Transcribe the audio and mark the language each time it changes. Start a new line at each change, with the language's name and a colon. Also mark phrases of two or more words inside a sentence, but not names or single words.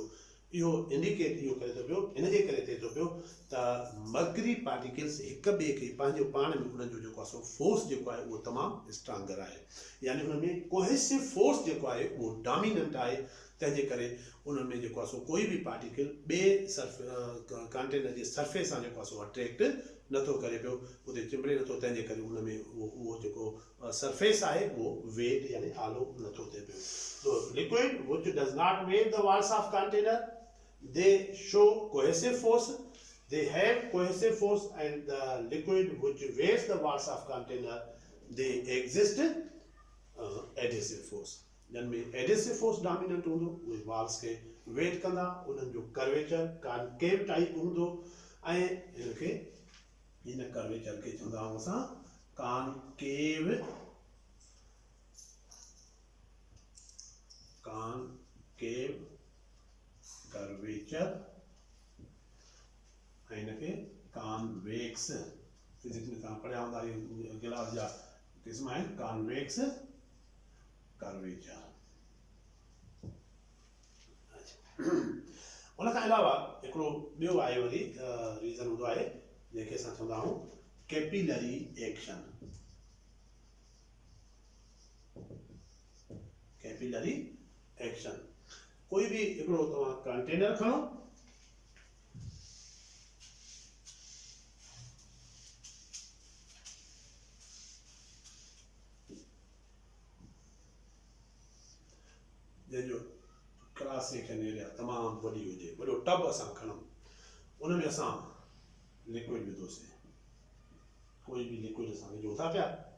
Sindhi: इहो इंडिकेट इहो करे थो पियो, इनजे करे थिए थो पियो त
English: mercury particles
Sindhi: हिक ॿिए खे पंहिंजो पाण में उन्हनि जो जेको आहे सो फोर्स जेको आहे उहो तमामु स्ट्रांगर आहे, यानी हुन में
English: cohesive force
Sindhi: जेको आहे उहो डोमिनेंट आहे। तंहिंजे करे उन्हनि में जेको आहे सो कोई बि पार्टिकल ॿिए कंटेनर जे सरफेस सां जेको आहे सो अट्रैक्ट नथो करे पियो, उते चिंबड़े नथो, तंहिंजे करे उन में उहो जेको सरफेस आहे उहो वेट यानी आलो नथो थिए पियो।
English: So liquid which does not weigh the walls of container, they show cohesive force, they have cohesive force, and the liquid which weighs the walls of container, they exist adhesive force।
Sindhi: जिनमें
English: adhesive force dominant
Sindhi: हूंदो, उहे walls खे वेट कंदा, उन्हनि जो
English: curvature concave type
Sindhi: हूंदो, ऐं इनखे इन कर्वेचर खे चवंदा आहियूं असां कॉनकेव कर्वेचर, ऐं इनखे कॉन्वेक्स, फिजिक्स में तव्हां पढ़िया हूंदा, गिलास जा क़िस्म आहिनि,
English: convex curvature.
Sindhi: उन खां अलावा हिकिड़ो ॿियो आहे वरी रीज़न हूंदो आहे जंहिंखे असां चवंदा आहियूं
English: capillary action. capillary action,
Sindhi: कोई भी हिकिड़ो तव्हां कंटेनर खणो, जंहिंजो
English: cross section area
Sindhi: तमामु वॾी हुजे, वॾो टब असां खणूं, उन में असां लिक्विड विधोसीं, कोई भी लिक्विड असां विझूं था पिया,